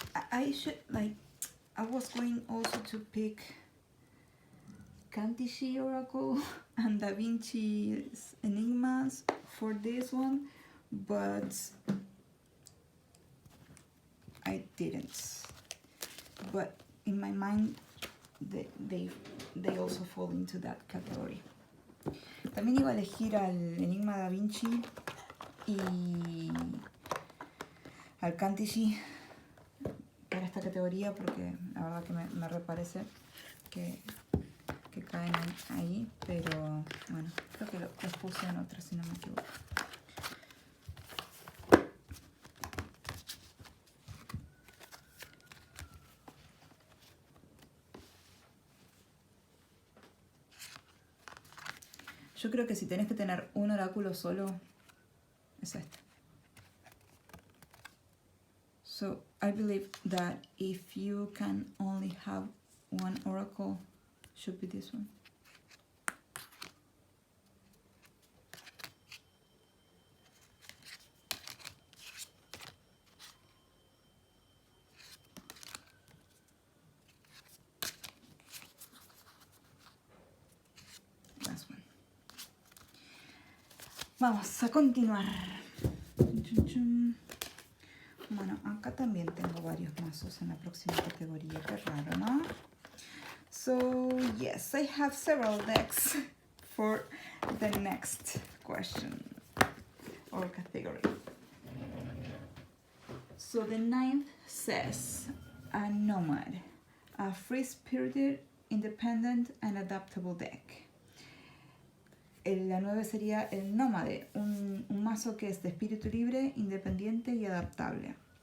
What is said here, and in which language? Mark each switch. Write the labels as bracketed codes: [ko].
[en] I should I was going also to pick Kantishi Oracle and Da Vinci's Enigmas for this one, but I didn't. But in my mind, they also fall into that category. [es] También iba a elegir al Enigma Da Vinci y al Kantishi para esta categoría, porque la verdad que me reparece que caen ahí, pero bueno, creo que los puse en otra, si no me equivoco. Yo creo que si tenés que tener un oráculo solo, es este. [en] So I believe that if you can only have one oracle, should be this one. Last one. [es] Vamos a continuar. Bueno, acá también tengo varios mazos en la próxima categoría, qué raro, ¿no? [en] So, yes, I have several decks for the next question or category. So the 9th says, a nomad, a free-spirited, independent and adaptable deck. [es] La 9 sería el nómade, un mazo que es de espíritu libre, independiente y adaptable.